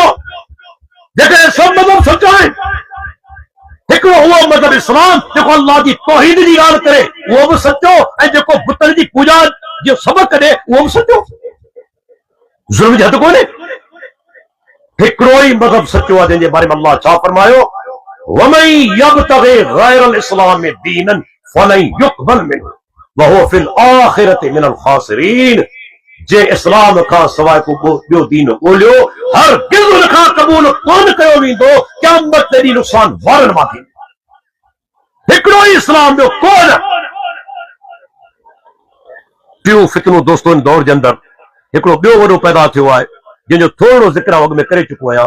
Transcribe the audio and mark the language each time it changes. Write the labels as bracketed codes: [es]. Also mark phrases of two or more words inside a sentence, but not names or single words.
[sd] जेकॾहिं सभु मज़हब सचा आहिनि, हिकिड़ो उहो मज़हब इस्लाम जेको अल्लाह जी तौहीद जी ॻाल्हि करे उहो बि सचो, ऐं जेको बुतनि जी पूॼा जो सबक़ ॾे उहो बि सचो। ज़ुल्म जी हद कोन्हे। हिकिड़ो ई मज़हब सचो आहे जंहिंजे बारे में अल्लाह छा फरमायो, [ar] ومن يبتغي غير الإسلام دينا فلن يقبل منه وهو في الآخرة من الخاسرين. [sd] जे इस्लाम खां सवाइ को ॿियो दीन ॻोल्हियो, हरगिज़ उन खां क़बूल कोन कयो वेंदो, क़यामत ते ॾींहुं नुक़सान वारनि मां थींदो। हिकिड़ो ई इस्लाम, ॿियो कोन। टियों फितनो दोस्तो इन दौर जे अंदरि हिकिड़ो ॿियो वॾो पैदा थियो आहे, जंहिंजो थोरो ज़िक्र अॻु में करे चुको आहियां।